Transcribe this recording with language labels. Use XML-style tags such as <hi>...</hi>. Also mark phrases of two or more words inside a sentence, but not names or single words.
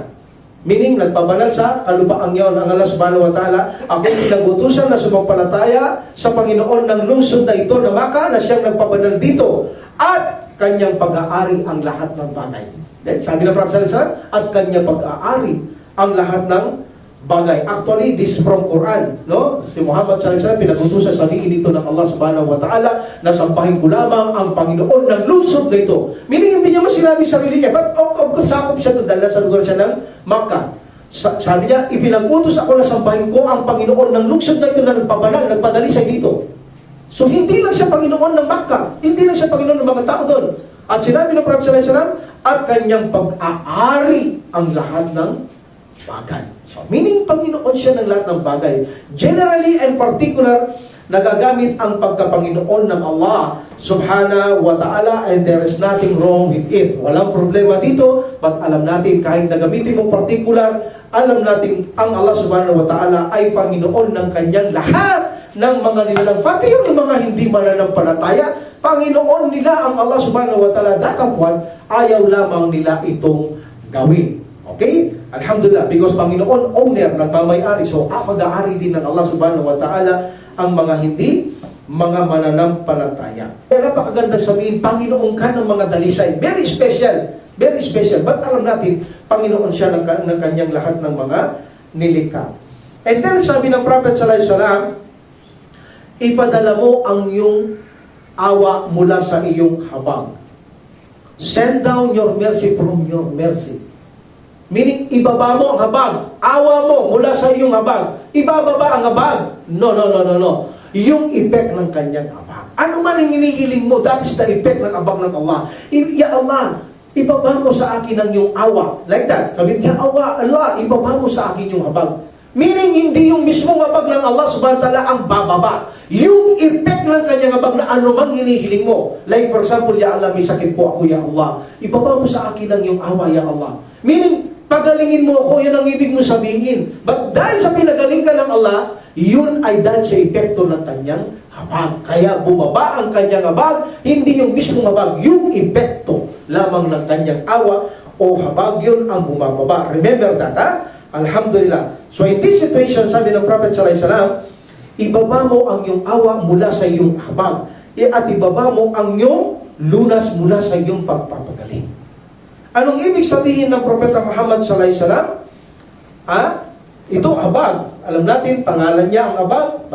<tl>Meaning, nagpabanal sa kalupaang yun ang Allah</tl> <ar>subhanahu wa ta'ala.</ar> <tl>Ako'y pinag-utusan na sumampalataya sa Panginoon ng lusod na ito na Makkah, na siyang nagpabanal dito. At kanyang pag-aari ang lahat ng bagay. Then, sabi ng Prophet</tl> <ar>sallallahu alaihi wasallam,</ar> <tl>at kanyang pag-aari ang lahat ng bagay.</tl> <en>Actually, this is from Quran, no?</en> <tl>Si Muhammad</tl> <ar>sallallahu alaihi wasallam</ar> <tl>pinag-utusan sabihin dito ng Allah</tl> <ar>subhanahu wa ta'ala</ar> <tl>na sampahin ko lamang ang Panginoon ng lusod na ito. Meaning, hindi niya man sinabi sarili niya, but sakop siya doon dahil sa lugar siya ng Makkah. Sabi niya, ipinag-utos ako na sampahin ko ang Panginoon ng lusod na ito na nagpabanal, nagpadalisay dito. So, hindi lang siya Panginoon ng Makkah. Hindi lang siya Panginoon ng mga tao doon. At sinabi ng Prophet</tl> <ar>sallallahu alaihi wasallam,</ar> <tl>at kanyang pag-aari ang lahat ng bagay. So, meaning, Panginoon siya ng lahat ng bagay.</tl> <en>Generally and particular,</en> <tl>nagagamit ang pagkapanginoon ng Allah</tl> <ar>subhanahu wa ta'ala,</ar> <en>and there is nothing wrong with it.</en> <tl>Walang problema dito, but alam natin, kahit nagamitin mong particular, alam natin, ang Allah</tl> <ar>subhanahu wa ta'ala</ar> <tl>ay Panginoon ng kanyang lahat ng mga nilalang, pati yung mga hindi mananampalataya, Panginoon nila ang Allah</tl> <ar>subhanahu wa ta'ala,</ar> <tl>datapwan, ayaw lamang nila itong gawin. Okay? Alhamdulillah, because Panginoon, owner, nagmamayari, so pag-aari din ng Allah</tl> <ar>subhanahu wa ta'ala</ar> <tl>ang mga hindi mga mananampalataya. Kaya napakaganda sabihin, Panginoon ka ng mga dalisay.</tl> <en>Very special. Very special.</en> <tl>But alam natin, Panginoon siya ng kanyang lahat ng mga nilikha. And then sabi ng Prophet</tl> <ar>sallallahu alaihi wasallam,</ar> <tl>ipadala mo ang iyong awa mula sa iyong habag.</tl> <en>Send down your mercy from your mercy.</en> <tl>Meaning, ibaba mo ang habag. Awa mo mula sa iyong habag. Ibababa ang habag. No. Yung effect ng kanyang habag. Ano man ang hinihiling mo,</tl> <en>that is the effect</en> <tl>ng habag ng Allah.</tl> <ar>Ya Allah,</ar> <tl>ibaba mo sa akin ang iyong awa.</tl> <en>Like that.</en> <tl>Sabi niya, awa, Allah, ibaba mo sa akin yung habag. Meaning, hindi yung mismong habag ng Allah</tl> <ar>subhanahu wa ta'ala</ar> <tl>ang bababa. Yung effect ng kanyang habag na ano mang hinihiling mo.</tl> <en>Like for example,</en> <ar>ya Allah,</ar> <tl>may sakit po ako,</tl> <ar>ya Allah.</ar> <tl>Ibaba mo sa akin ang iyong awa,</tl> <ar>ya Allah.</ar> <tl>Meaning, Pagalingin mo ako, yun ang ibig mo sabihin. But dahil sa pinagaling ka ng Allah, yun ay dahil sa epekto ng kanyang habag. Kaya bumaba ang kanyang habag, hindi yung mismong habag, yung epekto lamang ng kanyang awa o habag, yun ang bumababa.</tl> <en>Remember that, ha? Alhamdulillah. So in this situation,</en> <tl>sabi ng Prophet</tl> <ar>sallallahu alaihi wasallam,</ar> <tl>ibaba mo ang iyong awa mula sa iyong habag, at ibaba mo ang iyong lunas mula sa iyong pagpapagaling. Anong ibig sabihin ng Propeta Muhammad</tl> <ar>sallallahu alaihi wasallam?</ar> <tl>Ito, habag. Alam natin, pangalan niya ang habag.</tl>